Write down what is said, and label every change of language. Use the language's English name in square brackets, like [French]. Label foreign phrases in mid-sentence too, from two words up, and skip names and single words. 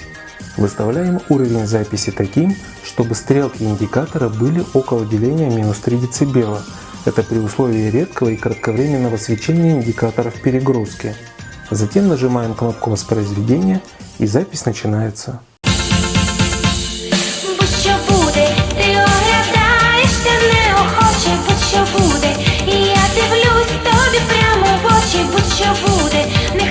[Russian] Выставляем уровень записи таким, чтобы стрелки индикатора были около деления -3 дБ. Это при условии редкого и кратковременного свечения индикаторов перегрузки. Затем нажимаем кнопку воспроизведения, и запись начинается. [Ukrainian] Будь-що буде, ти оглядаєшся неохоче, будь-що буде, і я дивлюсь тобі прямо в очі, будь-що буде.